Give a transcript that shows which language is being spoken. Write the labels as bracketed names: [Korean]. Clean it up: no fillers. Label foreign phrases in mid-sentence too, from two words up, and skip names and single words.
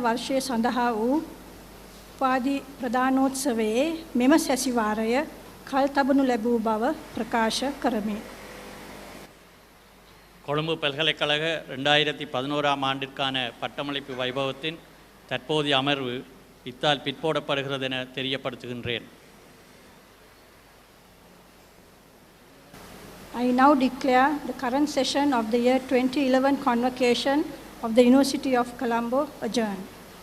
[Sinhala] වර්ෂයේ සඳහා වූ උපාධි ප්‍රදානෝත්සවයේ මෙම සැසිවාරය කල්තබනු ලැබූ බව ප්‍රකාශ කරමි. [Tamil] கொழும்பு பல்கலைக்கழக 2011ஆம் ஆண்டிற்கான பட்டமளிப்பு வைபவத்தின் தற்போதைய அமர்வு இத்தால் பிற்போடப்படுகிறது என தெரியப்படுத்துகின்றேன். [English] I now declare the current session of the year 2011 convocation of the University of Colombo adjourned.